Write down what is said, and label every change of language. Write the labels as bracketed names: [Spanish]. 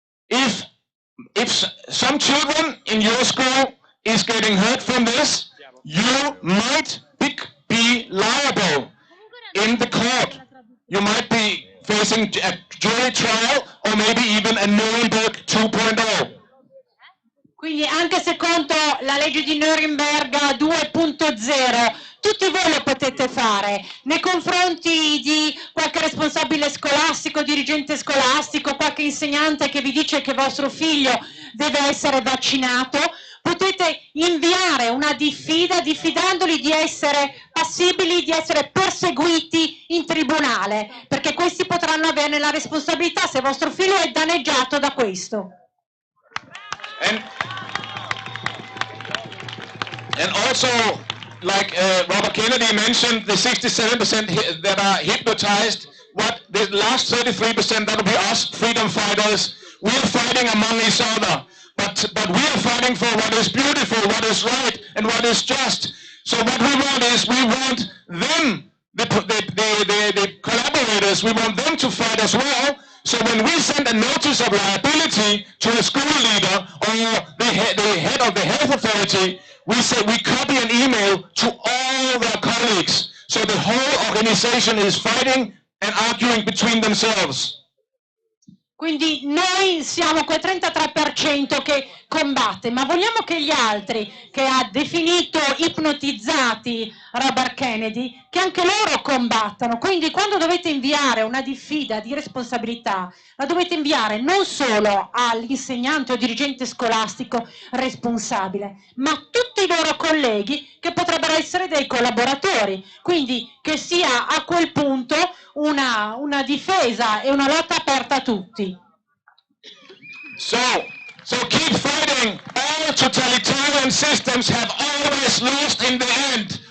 [English] If some children in your school is getting hurt from this, you might be liable in the court. You might be facing a jury trial or maybe even a Nuremberg 2.0. [Italian] Quindi anche secondo la legge di Nuremberg 2.0 tutti voi lo potete fare nei confronti di qualche responsabile scolastico, dirigente scolastico, qualche insegnante che vi dice che vostro figlio deve essere vaccinato. Potete inviare una diffida diffidandoli di essere passibili di essere perseguiti in tribunale, perché questi potranno averne la responsabilità se vostro figlio è danneggiato da questo. [English] And also, like Robert Kennedy mentioned, the 67% that are hypnotized, what the last 33%, that will be us freedom fighters. We are fighting among each other. But we are fighting for what is beautiful, what is right, and what is just. So what we want is, we want them, the collaborators, we want them to fight as well. So when we send a notice of liability to a school leader or the head of the health authority, we copy an email to all their colleagues. So the whole organization is fighting and arguing between themselves. [Italian] Quindi noi siamo quel 33% che combatte, ma vogliamo che gli altri, che ha definito ipnotizzati Robert Kennedy, che anche loro combattano. Quindi quando dovete inviare una diffida di responsabilità, la dovete inviare non solo all'insegnante o dirigente scolastico responsabile, ma a tutti i loro colleghi che potrebbero essere dei collaboratori. Quindi che sia a quel punto una difesa e una lotta aperta a tutti. [English] So keep fighting. All totalitarian systems have always lost in the end.